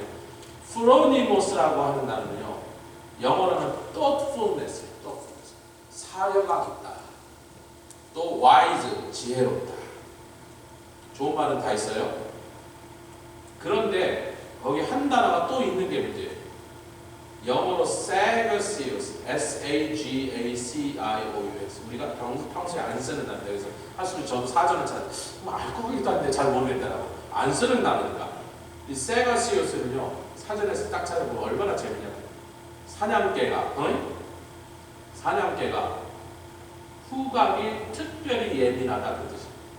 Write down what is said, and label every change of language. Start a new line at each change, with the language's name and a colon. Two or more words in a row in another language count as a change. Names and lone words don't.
Korean: 프로니모스라고 하는 단어는요, 영어로는 thoughtfulness예요.
English: thoughtfulness.
Korean: 사려가 있다. 또 wise, 지혜롭다. 좋은 말은 다 있어요. 그런데 거기 한 단어가 또 있는 게 문제예요. 영어로 sagacious,
English: S-A-G-A-C-I-O-U-S.
Korean: 우리가 평소에 안 쓰는 단어인데, 그래서 사실 저도 사전을 알고 있기도 한데 잘 모르겠더라고. 안 쓰는 단어니까. 이 sagacious는요, 사전에서 딱 찾아보면 얼마나 재밌냐면, 사냥개가 후각이 특별히 예민하다 그 뜻이에요.